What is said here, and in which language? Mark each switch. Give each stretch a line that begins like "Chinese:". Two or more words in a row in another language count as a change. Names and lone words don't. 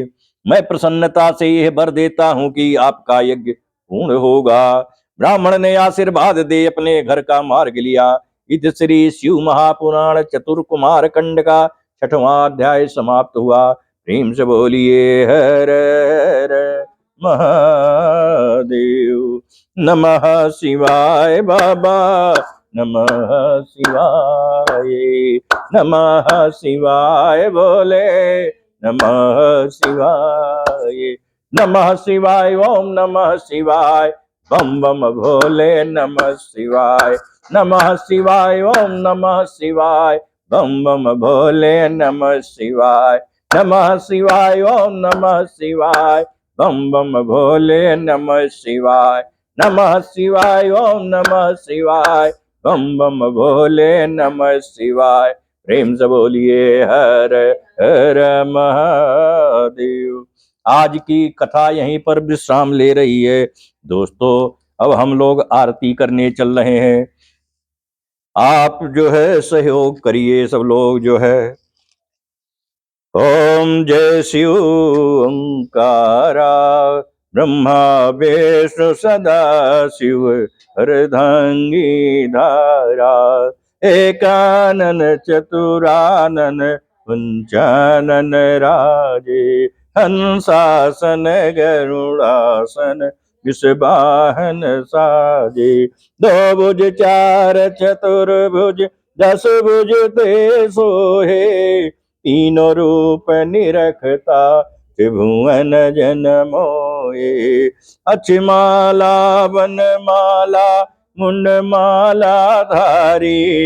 Hindi: मैं प्रसन्नता से यह वर देता हूं कि आपका यज्ञ पूर्ण होगा। ब्राह्मण ने आशीर्वाद दे अपने घर का मार्ग लिया। इत श्री शिव महापुराण चतुर्कुमार खंड का 6वां अध्याय समाप्त हुआ। प्रेम से बोलिए हर हर महादेव।
Sanskrit: नमः शिवाय बाबा, नमः शिवाय, नमः शिवाय बोले, नमः शिवाय, नमः शिवाय, ओम नमः शिवाय,
Hindi: बम बम भोले
Sanskrit: नमः शिवाय, नमः शिवाय, ओम नमः शिवाय,
Hindi: बम बम भोले
Sanskrit: नमः शिवाय, नमः शिवाय, ओम नमः शिवाय,
Hindi: बम बम भोले
Sanskrit: नमः शिवाय, नमः शिवाय, ओम नमः शिवाय,
Hindi: बम बम भोले
Sanskrit: नमः शिवाय।
Hindi: प्रेम से बोलिए हर हर महादेव। आज की कथा यहीं पर विश्राम ले रही है। दोस्तों, अब हम लोग आरती करने चल रहे हैं। आप जो है सहयोग करिए सब लोग जो है। ओम जय शिव ओंकारा ब्रह्मा विष्णु सदा शिव हरदंगी धारा एकानन चतुरानन पंचानन राजे हंसासन गरुड़ासन विषवाहन साजे दो भुज चार चतुर्भुज दस भुज ते सोहे तीनों रूप निरखता त्रिभुवन जन मोए अक्षमाला वनमाला मुंडमाला धारी